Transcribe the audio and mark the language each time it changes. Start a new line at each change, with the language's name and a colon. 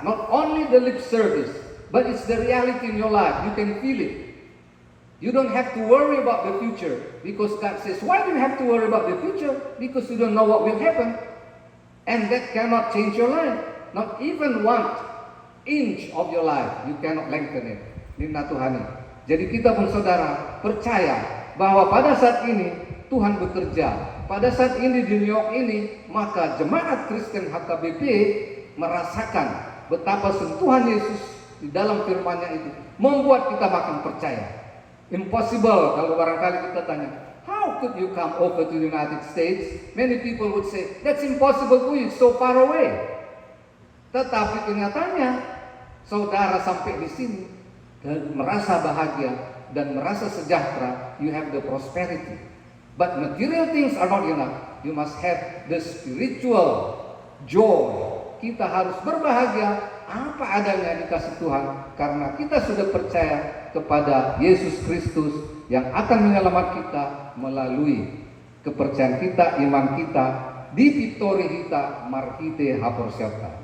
English: Not only the lip service, but it's the reality in your life. You can feel it. You don't have to worry about the future because God says, why do you have to worry about the future? Because you don't know what will happen, and that cannot change your life. Not even 1 inch of your life, you cannot lengthen it. Nina Tuhani.
Indonesian: Jadi kita pun saudara percaya bahwa pada saat ini Tuhan bekerja. Pada saat ini di New York ini, maka jemaat Kristen HKBP merasakan betapa sentuhan Yesus di dalam firman-Nya itu membuat kita makin percaya. Impossible kalau barangkali kita tanya,
English: how could you come over to the United States? Many people would say, that's impossible for you, so far away.
Indonesian: Tetapi kenyataannya, saudara sampai di sini dan merasa bahagia dan merasa sejahtera,
English: you have the prosperity. But material things are not enough. You must have the spiritual joy.
Indonesian: Kita harus berbahagia apa adanya dikasih Tuhan karena kita sudah percaya kepada Yesus Kristus yang akan menyelamatkan kita melalui kepercayaan kita, iman kita di Victory kita markite haporsyata.